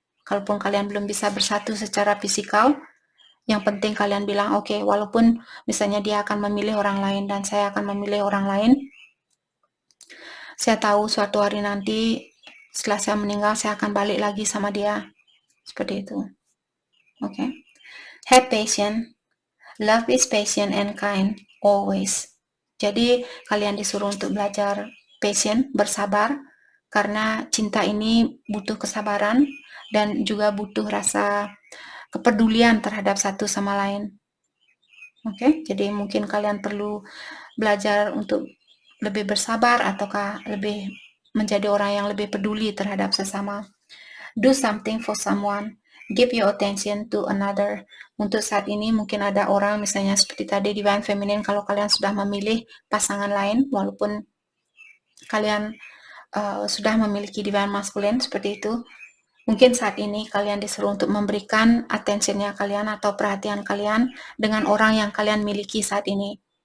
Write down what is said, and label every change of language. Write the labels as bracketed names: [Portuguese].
[Indonesian] Kalaupun kalian belum bisa bersatu secara fisikal, yang penting kalian bilang, oke, walaupun misalnya dia akan memilih orang lain dan saya akan memilih orang lain, saya tahu suatu hari nanti setelah saya meninggal, saya akan balik lagi sama dia. Seperti itu. Oke. [English] Have patience. Love is patient and kind, always. [Indonesian] Jadi kalian disuruh untuk belajar patient, bersabar, karena cinta ini butuh kesabaran dan juga butuh rasa kepedulian terhadap satu sama lain. Oke, jadi mungkin kalian perlu belajar untuk lebih bersabar ataukah lebih menjadi orang yang lebih peduli terhadap sesama. [English] Do something for someone. Give your attention to another. [Indonesian] Untuk saat ini mungkin ada orang misalnya seperti tadi Divine Feminine, kalau kalian sudah memilih pasangan lain, walaupun kalian sudah memiliki Divine Masculine seperti itu, mungkin saat ini kalian disuruh untuk memberikan attentionnya kalian atau perhatian kalian dengan orang yang kalian miliki saat ini.